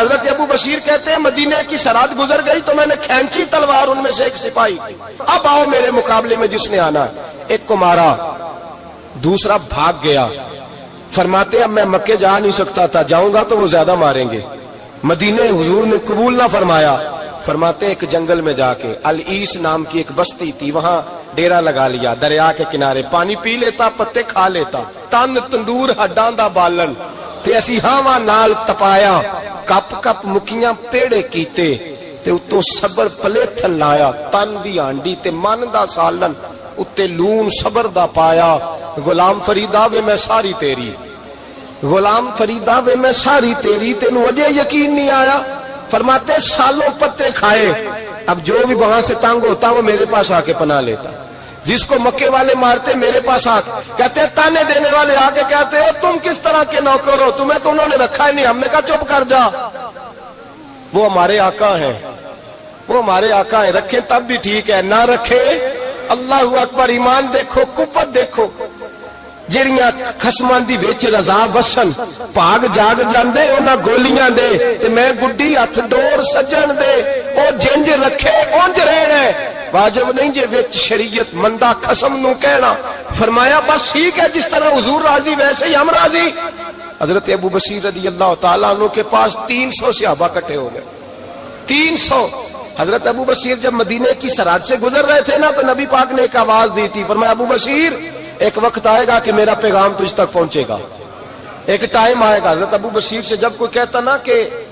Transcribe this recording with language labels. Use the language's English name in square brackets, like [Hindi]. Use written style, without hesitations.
[Urdu] حضرت ابو بصیر کہتے ہیں مدینے کی سرحد گزر گئی تو میں نے کھینچی تلوار, ان میں سے ایک سپاہی, اب آؤ میرے مقابلے میں جس نے آنا. ایک کو مارا, دوسرا بھاگ گیا. فرماتے اب میں مکے جا نہیں سکتا تھا, جاؤں گا تو وہ زیادہ ماریں گے. مدینے حضور نے قبول نہ فرمایا. فرماتے ایک جنگل میں جا کے, العیس نام کی ایک بستی تھی, وہاں ڈیرا لگا لیا. دریا کے کنارے پانی پی لیتا, پتے کھا لیتا. [Punjabi] تن تندور ہڈاں دا بالن تے اسی ہاواں نال تپایا. کپ کپ مکیاں پیڑے کیتے تے اتوں صبر پلیتھن لایا. تن دی ہانڈی تے من دا سالن اتے لون صبر دا پایا. غلام فریدا وے میں ساری تیری, غلام فریدا وے میں ساری تیری, تینوں اجے یقین نہیں آیا. [Urdu] فرماتے سالوں پتے کھائے, اب جو بھی وہاں سے تنگ ہوتا وہ میرے پاس آ کے پناہ لیتا. جس کو مکے والے مارتے میرے پاس آ کہتے تانے دینے والے آ کے کہتے ہو تم کس طرح کے نوکر ہو, تمہیں تو انہوں نے رکھا ہی نہیں. ہم نے کہا چپ کر جا, وہ ہمارے آقا ہیں, وہ ہمارے آقا ہیں, رکھیں تب بھی ٹھیک ہے, نہ رکھے اللہ اکبر. ایمان دیکھو, قوت دیکھو. [Punjabi] جڑیاں خصماں دی وچ رضا وسن, بھاگ جاگ جاندے انہاں گولیاں دے, تے میں گڈی ہتھ ڈور سجن دے. او او جنج رکھے اونج رہنا ہے، واجب نہیں جے وچ شریعت مندہ قسم نو کہنا۔ [Urdu] فرمایا بس ٹھیک ہے، جس طرح حضور راضی ویسے ہی ہم راضی۔ حضرت ابو بصیر رضی اللہ تعالیٰ عنہ کے پاس 300 صحابہ اکٹھے ہو گئے، 300۔ حضرت ابو بصیر جب مدینے کی سرحد سے گزر رہے تھے نا تو نبی پاک نے ایک آواز دی تھی، فرمایا ابو بصیر ایک وقت آئے گا کہ میرا پیغام تجھ تک پہنچے گا، ایک ٹائم آئے گا۔ حضرت ابو بصیر سے جب کوئی کہتا نا کہ